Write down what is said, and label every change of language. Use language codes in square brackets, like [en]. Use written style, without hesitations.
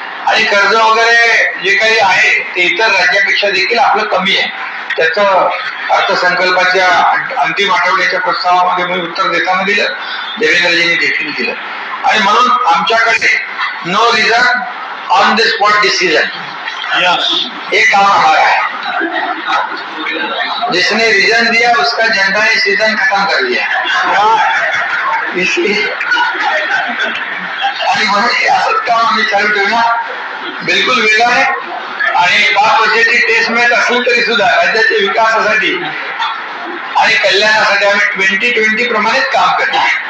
[mr] आणि कर्ज वगैरे जे काही आहे ते इतर राज्यापेक्षा देखील आपलं कमी आहे. त्याचं अर्थसंकल्पाच्या अंतिम आठवड्याच्या प्रस्तावामध्ये मी उत्तर देताना दिलं, देवेंद्रजींनी देखील दिलं. आणि म्हणून आमच्याकडे [en] no reason on the spot decision हे [hi] काम हमारा है. जिसने रीजन दिया उसका जनता ने सीजन खत्म कर दिया. [mr] इसलिए आणि म्हणून असंच काम आम्ही चालू ठेवणार. बिलकुल वेगळं आहे. आणि 5 वर्षाची टेस्ट मॅच असली तरी सुद्धा राज्याच्या विकासासाठी आणि कल्याणासाठी आम्ही 2020 प्रमाणेच काम करणार.